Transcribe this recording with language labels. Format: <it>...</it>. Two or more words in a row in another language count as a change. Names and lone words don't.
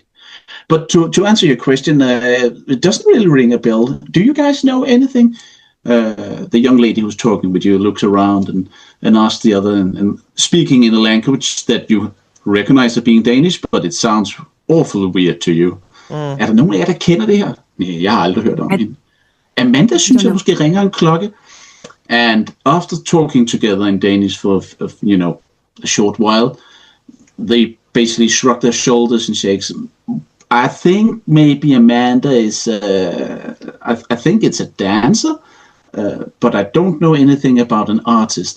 <en>But to answer your question, it doesn't really ring a bell. Do you guys know anything? The young lady who's talking with you looks around and asks the other, and speaking in a language that you recognize as being Danish, but it sounds awfully weird to you.</en> <da>Er der nogen af jer, der kender det her? Nej, jeg har aldrig hørt om hende. Amanda synes jeg måske ringer en klokke.</da> <en>And after talking together in Danish for a short while, they basically shrug their shoulders and shakes. I think maybe Amanda is. I think it's a dancer, but I don't know anything about an artist.</en>